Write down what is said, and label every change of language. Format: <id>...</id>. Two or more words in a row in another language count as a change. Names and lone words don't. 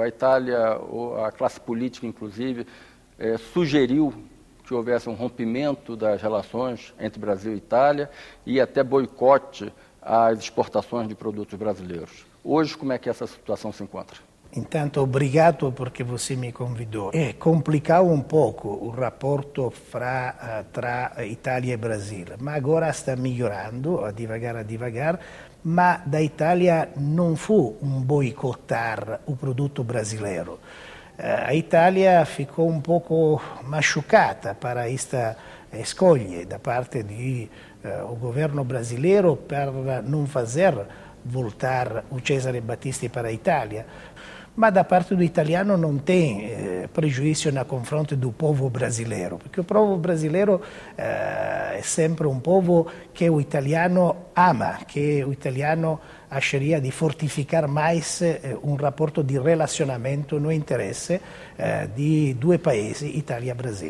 <pt>A Itália, a classe política, inclusive, sugeriu que houvesse um rompimento das relações entre Brasil e Itália e até boicote às exportações de produtos brasileiros. Hoje, como é que essa situação se encontra? Intanto, obrigado porque você me convidou. Complicava um pouco o rapporto</pt> <it>tra</it> <pt>Itália e Brasil, ma agora</pt> <it>sta migliorando,</it> <pt>a devagar,</pt> <it>ma da Itália non fu un</it> <pt>boicottar o produto brasileiro. A Itália ficou um pouco machucata para esta escolha da parte do governo brasileiro para não fazer voltar o Cesare Battisti para a Itália. Ma da parte do italiano</pt> <it>non tem</it> <pt>prejuízo na confronto do povo brasileiro, porque o povo brasileiro é sempre um povo que o italiano ama, que o italiano acharia de fortificar mais um rapporto de relacionamento no interesse de dois países, Itália e Brasil.</pt>